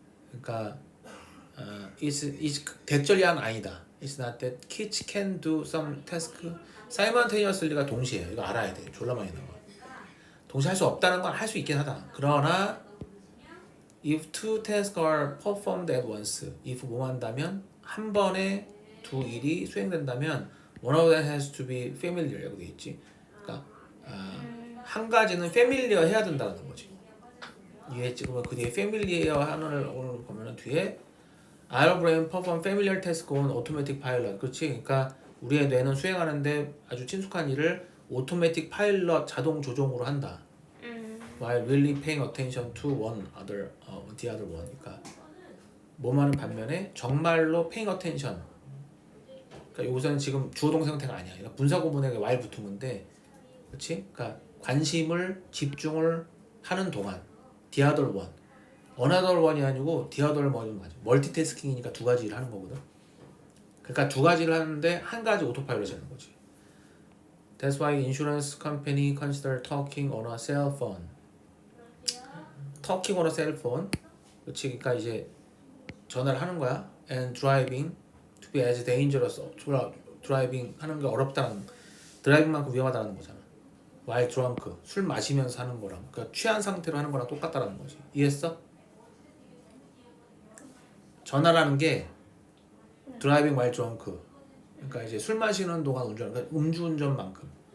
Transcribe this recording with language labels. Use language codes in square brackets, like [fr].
[ko] 그러니까 it's 대절이한 아니다. [en] It's not that kids can do some tasks simultaneously가 [ko] 동시에. 이거 알아야 돼. 졸라 많이 나와. 동시에 할 수 없다는 건 할 수 있긴 하다. 그러나 [en] if two tasks are performed at once, if [ko] 뭐 한다면 한 번에 두 일이 수행된다면 [en] one of them has to be familiar [ko] 이라고 돼 있지. 그러니까 한 가지는 familiar 해야 된다는 거지. 이해했지? 그러면 그 뒤에 familiar 하나를 오늘 보면은 뒤에 [en] Our brain perform familiar task on automatic pilot. [ko] 그렇지? 그러니까 우리의 뇌는 수행하는데 아주 친숙한 일을 automatic pilot 자동 조종으로 한다. [en] While really paying attention to the other one. [ko] 그러니까 뭐만은 반면에 정말로 paying attention. 그러니까 여기서는 지금 주어 동사 형태가 아니야. 그러니까 분사 구문에 while 붙은 건데, 그렇지? 그러니까 관심을 집중을 하는 동안 the other one. another one이 아니고 the other one이 맞아. 멀티태스킹이니까 두 가지 일을 하는 거거든. 그러니까 두 가지를 하는데 한 가지 오토파일럿이 하는 거지. [en] That's why insurance company consider talking on a cell phone. talking on a cell phone. 그렇지? [ko] 그러니까 이제 전화를 하는 거야. [en] And driving to be as dangerous. [ko] 드라이빙 하는 게 어렵다는, 드라이빙만큼 위험하다는 거잖아. [en] while drunk, [ko] 술 마시면서 하는 거랑, 그러니까 취한 상태로 하는 거랑 똑같다라는 거지. 이해했어? 전화라는 게 드라이빙 while drunk. 그러니까 이제 술 마시는 동안 운전, 그러니까 음주운전만큼.